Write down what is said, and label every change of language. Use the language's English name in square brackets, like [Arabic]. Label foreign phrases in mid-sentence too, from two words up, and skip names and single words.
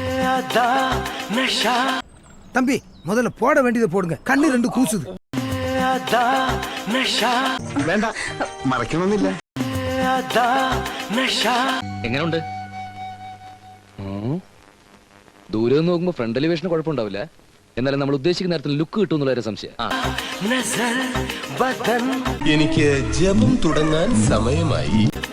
[Tamil] தம்பி முதல்ல போட வேண்டியதை போடுங்க, கண்ணு ரெண்டு கூசுது. [Malayalam] വേണ്ട, മറക്കണമെന്നില്ല. എങ്ങനെയുണ്ട്? ദൂരെ നിന്ന് നോക്കുമ്പോ [English] front elevation [Malayalam] കുഴപ്പമുണ്ടാവില്ല, എന്നാലും നമ്മൾ ഉദ്ദേശിക്കുന്ന നേരത്തിൽ ലുക്ക് കിട്ടും എന്നുള്ള സംശയം. എനിക്ക് ജപം തുടങ്ങാൻ സമയമായി.